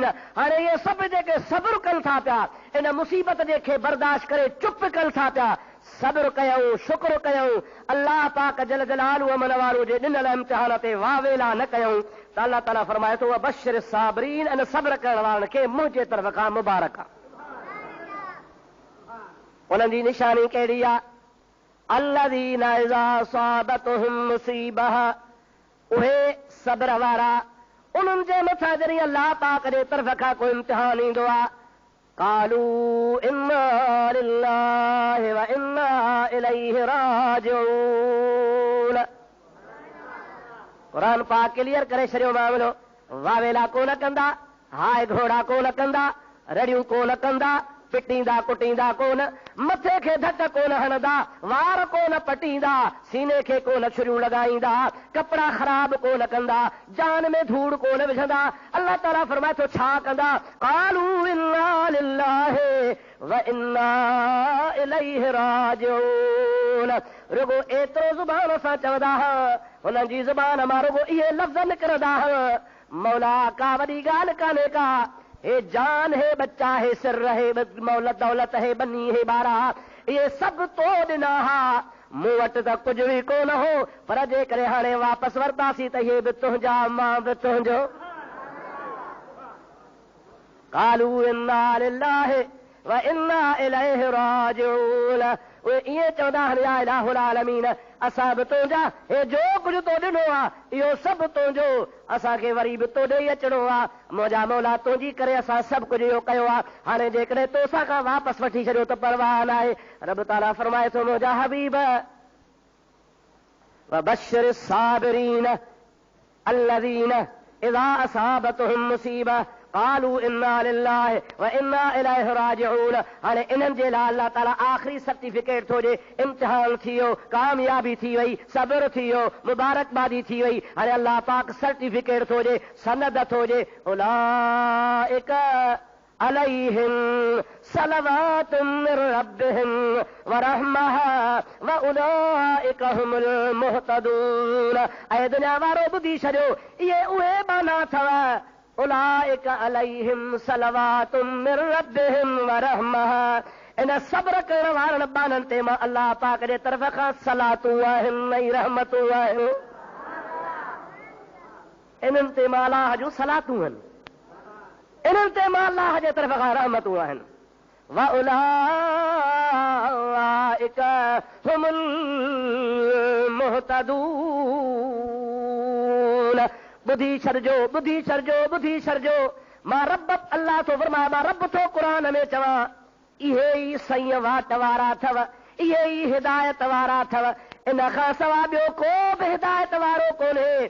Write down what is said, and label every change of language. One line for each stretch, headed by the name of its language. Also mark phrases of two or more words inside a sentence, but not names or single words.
Sindhi: हाणे इहे सभु जेके सब्र कनि था पिया, इन मुसीबत जेके बर्दाश्त करे चुप कनि था पिया, सब्र कयूं, शुक्र कयूं, अल्लाह पाक
Arabic: جل جلاله
Sindhi: अमन वारो जे ॾिनल इम्तिहान ते वावेला न कयूं त अल्लाह ताला फरमाए थो
Arabic: وبشر الصابرين,
Sindhi: इन सब्र करण वारनि खे मुंहिंजे तरफ़ खां मुबारक आहे। उन्हनि जी निशानी कहिड़ी आहे,
Arabic: الذين إذا أصابتهم مصيبة,
Sindhi: उहे सब्र वारा, उन्हनि जे मथां जॾहिं अल्लाह पाक जे तरफ़ खां कोई इम्तिहान ईंदो आहे,
Arabic: قالوا إنا لله وإنا إليه راجعون.
Sindhi: क़ुरान पाक क्लियर करे छॾियो मामिलो। वावेला कोन कंदा, हाय घोड़ा कोन कंदा, रड़ियूं कोन कंदा, पिटींदा कुटींदा कोन, मथे खे धक कोन हणंदा, वार कोन पटींदा, सीने खे कोन छुरियूं लॻाईंदा, कपिड़ा ख़राब कोन कंदा, जान में धूड़ कोन विझंदा। अल्लाह ताला फरमाए थो छा कंदा?
Arabic: قالوا إنا لله وإنا إليه راجعون.
Sindhi: रुगो एतिरो ज़ुबान सां चवंदा हुननि जी ज़ुबान मां रुगो इहे लफ़्ज़ निकिरंदा। मौला का वॾी ॻाल्हि कान्हे का, हे जान है बच्चा है सिर है मौलत दौलत है बनी है ॿारा, इहे सभु तो ॾिना हा, मूं वटि त कुझु बि कोन हो, पर जे करे हाणे वापसि वरितासीं त इहे बि तुंहिंजा मां बि तुंहिंजो।
Arabic: قالوا إنا لله وإنا إليه راجعون.
Sindhi: उहे ईअं चवंदा आहिनि
Arabic: يا إله العالمين,
Sindhi: असां बि तुंहिंजा, हे जो कुझु तो ॾिनो आहे इहो सभु तुंहिंजो, असांखे वरी बि तो ॾेई अचिणो आहे। मुंहिंजा मौला तुंहिंजी करे असां सभु कुझु इहो कयो आहे, हाणे जेकॾहिं तोसां खां वापसि वठी छॾियो त परवाह न आहे। रब ताला फरमाए थो मुंहिंजा हबीब
Arabic: وبشر الصابرين الذين إذا أصابتهم مصيبة قالوا إنا لله وإنا إليه راجعون.
Sindhi: हाणे इन्हनि जे लाइ अल्लाह ताला आख़िरी सर्टिफिकेट थो ॾे, इम्तिहान थी वियो, कामयाबी थी वई, सब्र थी वियो, मुबारकबादी थी वई। हाणे अल्लाह पाक सर्टिफिकेट थो ॾे, सनद थो ॾे,
Arabic: أولئك عليهم صلوات من ربهم ورحمة وأولئك هم المهتدون.
Sindhi: ऐं दुनिया वारो ॿुधी छॾियो, इहे उहे माना अथव,
Arabic: أولئك عليهم صلوات من ربهم ورحمة.
Sindhi: इन सब्र करण वारनि बाननि ते मां अल्लाह पाक जे तरफ़ खां सलातूं आहिनि ऐं रहमतूं आहिनि। इन्हनि ते मां अलाह जूं सलातूं आहिनि, इन्हनि ते मां अल्लाह जे तरफ़ खां रहमतूं आहिनि।
Arabic: وأولئك هم المهتدون.
Sindhi: ॿुधी छॾिजो, ॿुधी छॾिजो, ॿुधी छॾिजो, मां रब अल्लाह थो फरमाए, मां रब थो क़ुरान में चवां, इहे ई सही वाट वारा अथव, इहे ई हिदायत वारा अथव, इन खां सवाइ ॿियो को बि हिदायत वारो कोन्हे।